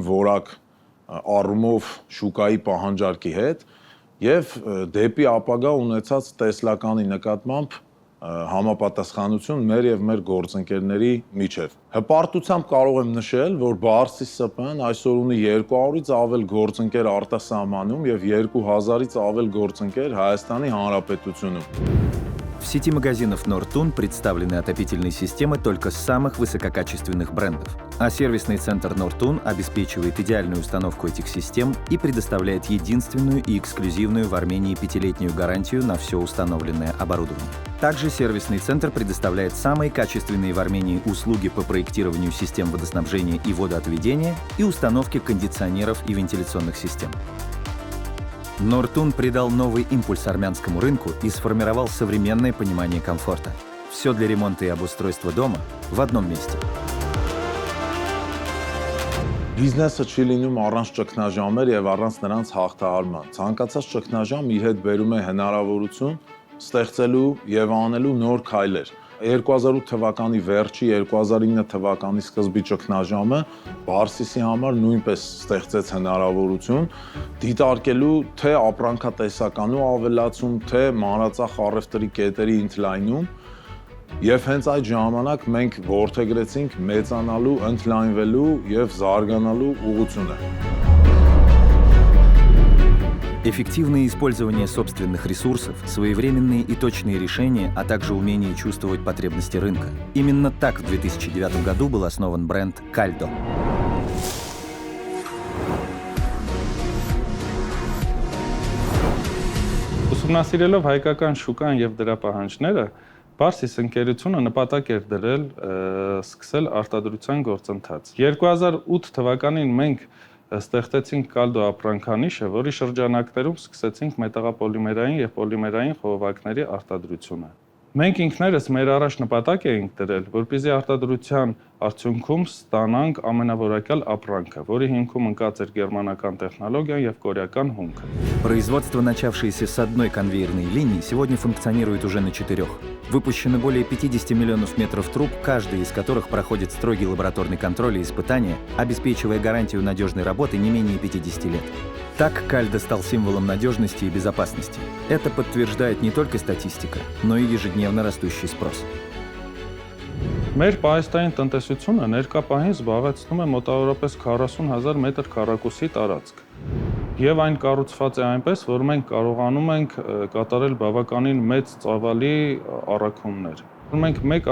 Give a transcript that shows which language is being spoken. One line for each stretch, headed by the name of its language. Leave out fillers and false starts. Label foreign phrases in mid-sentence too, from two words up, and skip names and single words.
Armenian: որակ առումով շուկայի պահանջարկի հետ եւ դեպի ապագա ունեցած տեսլականի նկատմամբ համապատասխանություն մեր եւ մեր գործընկերների միջև։ Հպարտությամբ կարող եմ նշել, որ Բարսիս ՍՊ-ն այսօր ունի 200-ից ավել գործընկեր արտասահմանում եւ 2000-ից ավել գործընկեր Հայաստանի Հանրապետությունում։
Russian: сети магазинов Нортун представлены отопительные системы только самых высококачественных брендов, а сервисный центр Нортун обеспечивает идеальную установку этих систем и предоставляет единственную и эксклюзивную в Армении 5-летнюю гарантию на все установленное оборудование. Также сервисный центр предоставляет самые качественные в Армении услуги по проектированию систем водоснабжения и водоотведения и установке кондиционеров и вентиляционных систем. Нортун придал новый импульс армянскому рынку и сформировал современное понимание комфорта. Все для ремонта и обустройства дома в одном месте.
Armenian: Բիզնեսը չի լինում առանց ճգնաժամեր եւ առանց նրանց հաղթահարման։ Ցանկացած ճգնաժամ իր հետ բերում է հնարավորություն ստեղծելու եւ անելու նոր քայլեր։ 2008 թվականի վերջի 2009 թվականի սկզբի ճգնաժամը Բարսիսի համար նույնպես ստեղծեց հնարավորություն դիտարկելու թե ապրանքատեսականու ավելացում, թե մանրածախ առևտրի կետերի ընդլայնում եւ հենց այդ ժամանակ մենք որդեգրեցինք մեծանալու, ընդլայնվելու եւ զարգանալու ուղղությունը։
Russian: Эффективное использование собственных ресурсов, своевременные и точные решения, а также умение чувствовать потребности рынка. Именно так в 2009 году был основан бренд Caldo.
Armenian: Ուսումնասիրելով հայկական շուկան եւ դրա պահանջները, Բարսիս ընկերությունը նպատակ էր դրել սկսել արտադրության գործընթաց։ 2008 թվականին մենք ստեղծեցինք Caldo ապրանքանիշը, որի շրջանակներում սկսեցինք մետաղապոլիմերային եւ պոլիմերային խողովակների արտադրությունը։ Մենք ինքներս մեր առաջ նպատակ էինք դրել, որպեսզի արտադրության արդյունքում ստանանք ամենավորակյալ ապրանքը, որի հիմքում ընկած էր գերմանական տեխնոլոգիան եւ կորեական հումքը։
Russian: Производство, начавшееся с одной конвейерной линии, сегодня функционирует уже на 4. Выпущено более 50 миллионов метров труб, каждый из которых проходит строгий лабораторный контроль и испытания, обеспечивая гарантию надежной работы не менее 50 лет. Так Caldo стал символом надежности и безопасности. Это подтверждает не только статистика, но и ежедневно растущий спрос.
Armenian: Մեր պահեստային տնտեսությունը ներկա պահին զբաղեցնում է մոտավորապես 40,000 մետր քառակուսի տարածք։ Եվ այն կառուցված է այնպես, որ մենք կարողանում ենք կատարել բավականին մեծ ծավալի առաքումներ։ Մենք մեկ